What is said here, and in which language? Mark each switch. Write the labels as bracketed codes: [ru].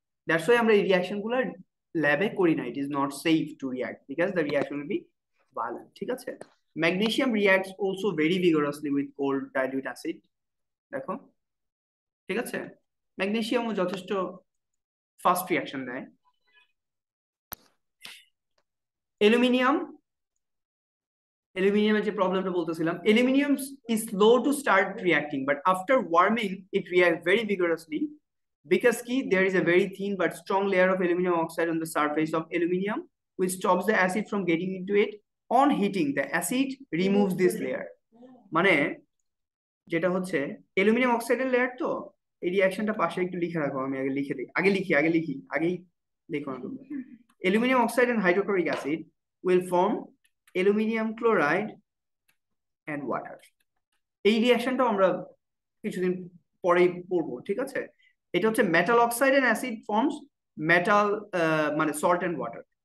[en] That's why আমরা এই reaction গুলো ল্যাবে করি না, it is not safe to react because the reaction will be violent. [bn] ঠিক আছে, [en] magnesium reacts also very vigorously with cold dilute acid, [bn] দেখো। ঠিক আছে, ম্যাগনেসিয়ামও যথেষ্ট ফাস্ট রিঅ্যাকশন দেয়। অ্যালুমিনিয়াম, অ্যালুমিনিয়ামের যে প্রবলেমটা বলতেছিলাম, [en] Aluminium is slow to start reacting but after warming it reacts very vigorously because key there is a very thin but strong layer of aluminum oxide on the surface of aluminium which stops the acid from getting into it. On heating the acid removes this layer, [bn] মানে যেটা হচ্ছে aluminium অক্সাইডের layer, তো এই রিঅ্যাকশনটা পাশে একটু লিখে রাখো, আমি আগে লিখে দিই, আগেই লিখো না তোমরা। [en] Aluminium oxide and hydrochloric acid will form aluminium chloride and water. [bn] এই রিঅ্যাকশনটাও আমরা কিছুদিন পরেই পড়বো। ঠিক আছে, এটা হচ্ছে [en] Metal oxide and acid forms metal মানে salt and water.